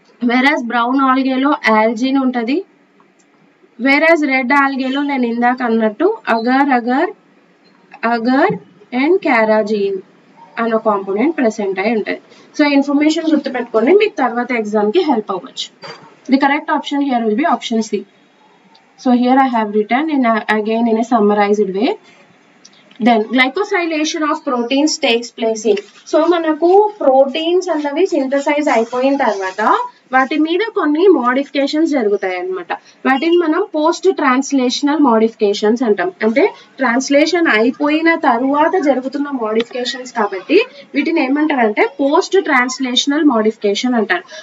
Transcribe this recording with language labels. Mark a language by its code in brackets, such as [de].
[te] వెరాజ్ brown ఆల్గేలో algin ఉంటది. వెరాజ్ రెడ్ ఆల్గేలో నేను ఇందాక అన్నట్టు అగర్ అగర్ అగర్ అండ్ క్యారాజిన్ అన్న కాంపోనెంట్ ప్రెసెంట్ అయి ఉంటది. సో ఇన్ఫర్మేషన్ గుర్తుపెట్టుకోండి, మీకు తర్వాత ఎగ్జామ్ కి హెల్ప్ అవ్వచ్చు. [en] The correct option here will be option C. So here I have written again in a summarized way. Then glycosylation of proteins takes place in. [te] So మనకు proteins అన్నవి synthesise అయిపోయిన తర్వాత వాటి మీద కొన్ని మోడిఫికేషన్స్ జరుగుతాయి అన్నమాట. వాటిని మనం పోస్ట్ ట్రాన్స్లేషనల్ మోడిఫికేషన్స్ అంటాం. అంటే ట్రాన్స్లేషన్ అయిపోయిన తరువాత జరుగుతున్న మోడిఫికేషన్స్ కాబట్టి వీటిని ఏమంటారంటే పోస్ట్ ట్రాన్స్లేషనల్ మోడిఫికేషన్ అంటారు.